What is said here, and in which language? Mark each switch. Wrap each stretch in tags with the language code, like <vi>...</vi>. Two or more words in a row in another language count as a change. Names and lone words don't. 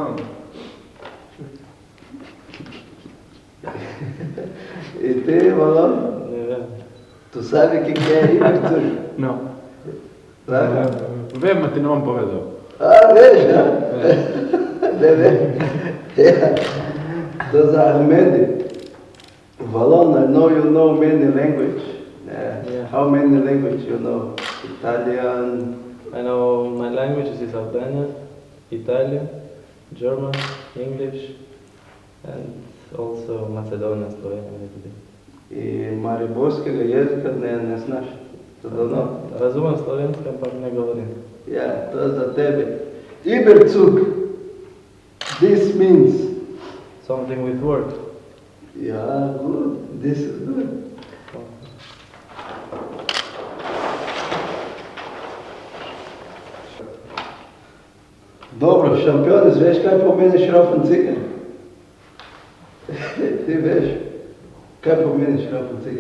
<sl>In ti, Valon? Ne vem. Tu sabi, kaj je Ibercug? No. Tako? Vem, ti ne bom povedal. A, veš, ja? Ne vem. Ja. To za Ahmedi. Valon,</sl> <en>I know you know many language. Yeah. How many language you know? Italian? I know my languages is Albanian, Italian, German, English, and also Macedonian, Slovenian a little bit.</en> <sl>I mariborskega jezika ne znaš? To dobro? Razumem slovenski, ampak ne govorim. Ja, to je za tebe. Ibercug.</sl> <en>This means. Something with word. Ja, good. This is good.</en> <sl>Dobro, šampion, veš, kaj pomeni Šraufen-Ciger? Ti veš, kaj pomeni Šraufen-Ciger?</sl>